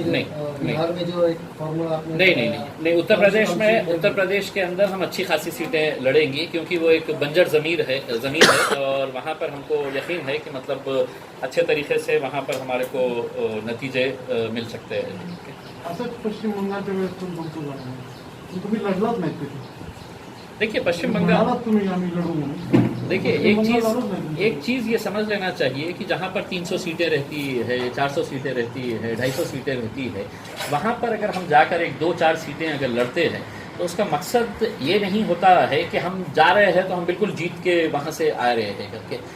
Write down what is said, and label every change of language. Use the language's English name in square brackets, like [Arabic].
[Hindi] बिहार में जो एक फॉर्मूला आपने नहीं उत्तर प्रदेश के अंदर हम अच्छी खासी सीटें लड़ेंगे, क्योंकि वो एक बंजर ज़मीन है और वहाँ पर हमको यकीन है कि मतलब अच्छे तरीके से वहाँ पर हमारे को नतीजे मिल सकते हैं। [Marathi] असंच पश्चिम बंगालच्या वेळेस पण तुमचं झालं, तुम्ही लढलाच नाहीत तिथे। [Hindi] देखिए पश्चिम बंगाल, [Marathi] तुम्ही आम्ही लढू म्हणून, [Hindi] देखिए एक चीज़ ये समझ लेना चाहिए कि जहाँ पर 300 सीटें रहती है, 400 सीटें रहती है, 250 सीटें रहती है, वहाँ पर अगर हम जाकर 1-2-4 सीटें अगर लड़ते हैं तो उसका मकसद ये नहीं होता है कि हम जा रहे हैं तो हम बिल्कुल जीत के वहाँ से आ रहे हैं करके।